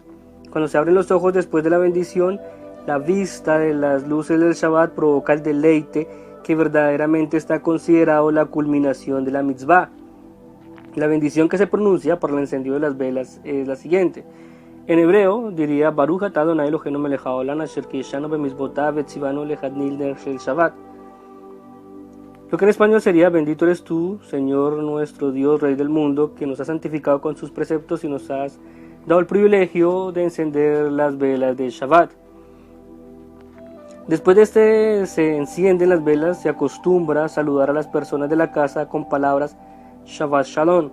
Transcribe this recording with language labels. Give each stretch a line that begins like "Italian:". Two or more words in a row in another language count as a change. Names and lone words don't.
Spanish: Cuando se abren los ojos después de la bendición, la vista de las luces del Shabbat provoca el deleite que verdaderamente está considerado la culminación de la mitzvah. La bendición que se pronuncia por el encendido de las velas es la siguiente. En hebreo diría
Hebrew: ברוך אתה אדוני אלוהינו מלך העולם אשר קדשנו במצוותיו וציוונו להדליק נר של שבת.
Spanish: Lo que en español sería: bendito eres tú, Señor nuestro Dios, Rey del mundo, que nos has santificado con sus preceptos y nos has dado el privilegio de encender las velas de Shabbat. Después de se encienden las velas, se acostumbra a saludar a las personas de la casa con palabras
Hebrew: שבת שלום.